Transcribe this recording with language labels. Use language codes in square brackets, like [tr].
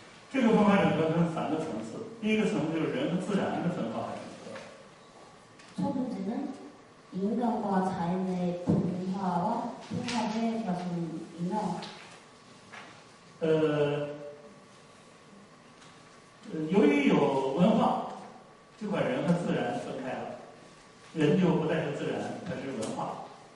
[zh] 这个分化整合分三个层次，第一个层次就是人和自然的分化和整合。 [ko] 첫 번째는 인간과 자연의 분화와 통합의 과정이며 [zh] 由于有文化，就把人和自然分开了，人就不再是自然，而是文化。